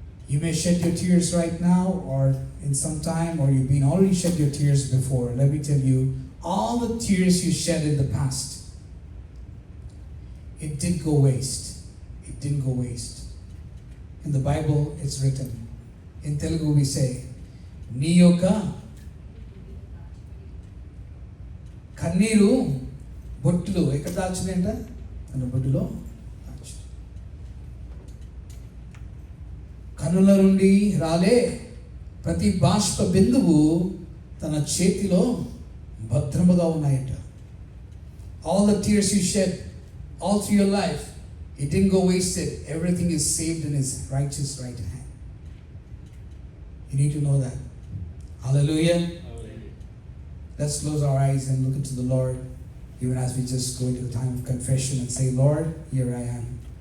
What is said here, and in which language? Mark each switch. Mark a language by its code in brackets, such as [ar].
[en] You may shed your tears right now or in some time, or you've been already shed your tears before. Let me tell you, all the tears you shed in the past, it did go waste. It didn't go waste. In the Bible, it's written. In Telugu, we say, [te] నీ యొక్క కన్నీరు బొట్టులు ఎక్కడ దాచునేంట తన బొట్టులో దాచు. కన్నుల నుండి రాలే ప్రతి బాష్ప బిందువు తన చేతిలో భద్రముగా ఉన్నాయట. [en] All the tears you shed all through your life, it didn't go wasted. Everything is saved in His righteous right hand. You need to know that. Hallelujah. Hallelujah. Let's close our eyes and look into the Lord, even as we just go into the time of confession and say, Lord, here I am.